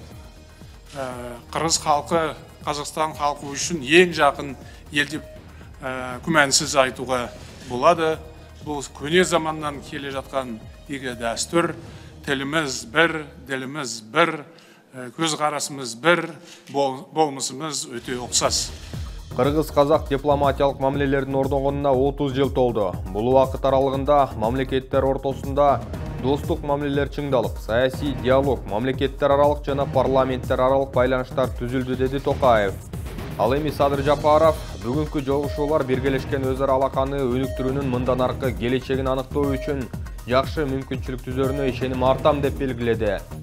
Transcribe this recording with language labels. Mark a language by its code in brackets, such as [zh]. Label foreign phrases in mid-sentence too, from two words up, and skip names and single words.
[kk] Қырғыз халқы Қазақстан халқы үшін ең жақын ел деп күмәнсіз айтуға болады. Бұл көне заманнан келе жатқан игі дәстүр. Тіліміз бір, діліміз бір, көзқарасымыз бір, болмысымыз өте ұқсас. [ky] Кыргыз-казак дипломатиялык мамилелердин орногонуна 30 жыл толду. Бул убакыт аралыгында мамлекеттер ортосунда достук мамилелер чыңдалып, саясий диалог, мамлекеттер аралык жана парламенттер аралык байланыштар түзүлдү, деди Тоқаев. Ал эми Садыр Жапаров бүгүнкү жолугушуулар биргелешкен өз ара алаканы өнүктүрүүнүн мындан аркы келечегин аныктоо үчүн жакшы мүмкүнчүлүк түзөрүнө ишеним артам деп белгиледи.